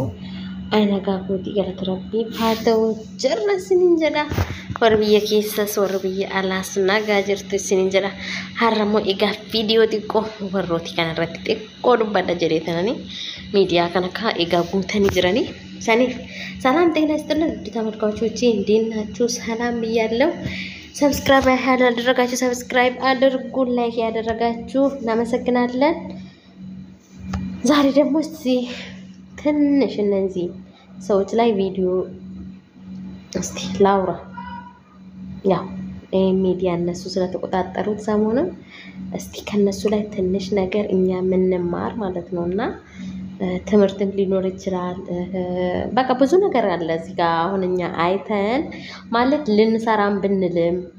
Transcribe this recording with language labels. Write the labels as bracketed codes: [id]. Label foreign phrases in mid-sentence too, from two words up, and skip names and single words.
[om] Ani nagaa kootii galata Rabbiif haa ta'u. Jarra isiniin jedha. Warra biyya keessas warra biyya alaas nagaa jirtu isiniin jedha. Har'a immoo egaa viidiyoo xiqqoo warrooti kanarratti xiqqoo dubbadha jedheetanii miidiyaa kana egaa guutanii jiranii. [am] Saniif ሰላም ጤና ይስጥልን ተመልካቾቼ እንዴት ናችሁ? ሰላም ብያለሁ። ሰብስክራይብ ያላደረጋችሁ ሰብስክራይብ አድርጉ፣ ላይክ ያደረጋችሁ እናመሰግናለን። ዛሬ ደግሞ ትንሽ እነዚህ ሰዎች ላይ ቪዲዮ እስቲ ላውራ። ያው ሚዲያ እነሱ ስለተቆጣጠሩት ሰሞኑን እስቲ ከነሱ ላይ ትንሽ ነገር እኛ ምንማር ማለት ነውና ትምህርትም ሊኖር ይችላል። በቃ ብዙ ነገር አለ እዚህ ጋር አሁን እኛ አይተን ማለት ልንሰራም ብንልም